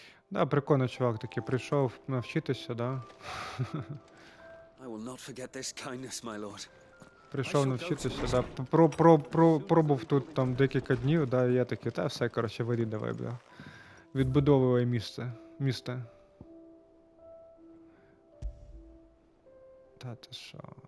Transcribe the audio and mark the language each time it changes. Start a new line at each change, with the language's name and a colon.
Ukrainian: Да, прикольно, чувак такий прийшов навчитися, да?
English: I will not forget this kindness, my lord.
Ukrainian: Прийшов навчитися, да. Пробув тут там декілька днів, да, і я такий, та все, коротше, вирі давай, бля. Відбудовує місто. Та ти що?